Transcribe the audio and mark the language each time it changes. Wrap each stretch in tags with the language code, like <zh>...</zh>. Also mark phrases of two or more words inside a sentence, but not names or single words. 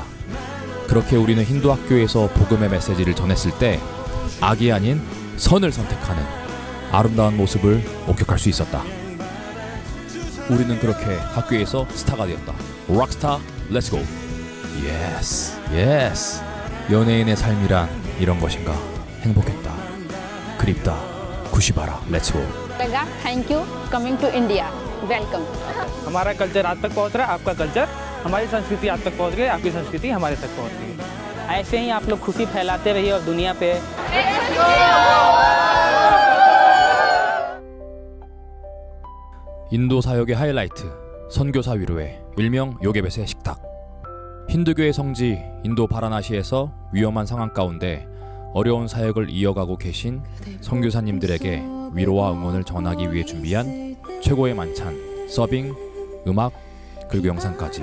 <ko>그렇게 우리는 힌두 학교에서 복음의 메시지를 전했을 때 악이 아닌 선을 선택하는 아름다운 모습을 목격할 수 있었다. 우리는 그렇게 학교에서 스타가 되었다.</ko> <en>Rockstar, let's go. Yes, yes.</en> <ko>연예인의 삶이란 이런 것인가. 행복했다. 그립다. 구시바라,</ko> <en>let's go. Thank you coming to India. Welcome.</en> <hi>हमारा कल्चर आप तक पहुंच रहा है, आपका कल्चर, हमारी संस्कृति आप तक पहुंच गई, आपकी संस्कृति हमारे तक पहुंच गई। ऐसे ही आप लोग खुशी फैलाते रहिए और दुनिया पे।</hi> <ko>인도 사역의 하이라이트, 선교사 위로회, 일명 요게벳의 식탁. 힌두교의 성지 인도 바라나시에서 위험한 상황 가운데 어려운 사역을 이어가고 계신 선교사님들에게 위로와 응원을 전하기 위해 준비한 최고의 만찬, 서빙, 음악, 그리고 영상까지.</ko>